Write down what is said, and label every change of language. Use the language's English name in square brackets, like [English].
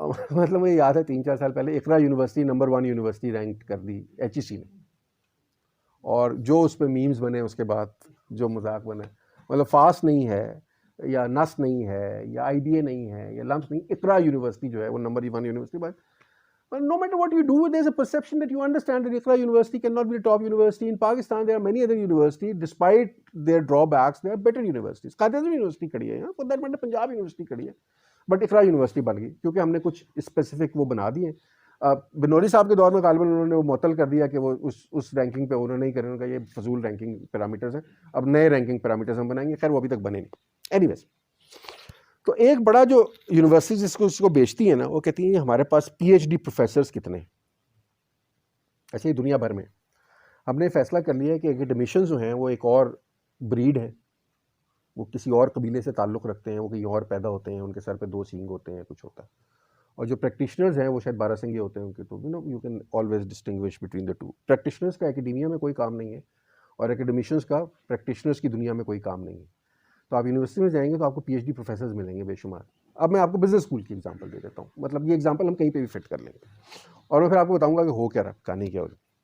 [Urdu] مطلب مجھے یاد ہے 3-4 سال پہلے اقرا یونیورسٹی نمبر 1 یونیورسٹی رینک کر دی HEC نے, اور جو اس پہ میمز بنے اس کے بعد جو مذاق بنے, مطلب فاسٹ نہیں ہے یا نس نہیں ہے یا IBA نہیں ہے یا لمس نہیں, اقرا یونیورسٹی جو ہے وہ number 1 university. [English] But no matter what you do, there's a perception that you understand that Iqra University cannot be a top university. In Pakistan, there are many other universities, despite their drawbacks, they are better universities. [Urdu] Qaeda University کھڑی ہے, [English] for that matter [Urdu] Punjab University کھڑی ہے, but Iqra University بن گئی کیونکہ ہم نے کچھ specific وہ بنا دیے. بنوری صاحب کے دور میں غالباً انہوں نے وہ معطل کر دیا کہ وہ اس رینکنگ پہ انہوں نے نہیں کرے, انہوں نے کہا یہ فضول رینکنگ پیرامیٹرز ہیں, اب نئے رینکنگ پیرامیٹرز ہم بنائیں گے. خیر وہ ابھی تک بنے نہیں. اینی ویز, تو ایک بڑا جو یونیورسٹی جس کو بیچتی ہیں نا, وہ کہتی ہیں ہمارے پاس PhD پروفیسرز کتنے ہیں. ایسے ہی دنیا بھر میں ہم نے فیصلہ کر لیا ہے کہ ایکیڈمیشنز جو ہیں وہ ایک اور بریڈ ہے, وہ کسی اور قبیلے سے تعلق رکھتے ہیں, وہ کہیں اور پیدا ہوتے ہیں, ان کے سر پہ 2 سینگ ہوتے ہیں, کچھ ہوتا ہے. اور جو پریکٹیشنرز ہیں وہ شاید 12 سینگے ہوتے ہیں ان کے. [English] تو you can always distinguish between the two. [Urdu] Practitioners کا ایکیڈیمیا میں کوئی کام نہیں ہے, اور ایکیڈمیشنز کا پریکٹیشنرز کی دنیا میں کوئی کام نہیں ہے. تو آپ یونیورسٹی میں جائیں گے تو آپ کو PhD پروفیسرز ملیں گے بے شمار. اب میں آپ کو بزنس اسکول کی ایگزامپل دے دیتا ہوں, مطلب یہ ایگزامپل ہم کہیں پہ بھی فٹ کر لیں گے, اور میں پھر آپ کو بتاؤں گا کہ ہو کیا رہا, کہانی کیا ہوگی.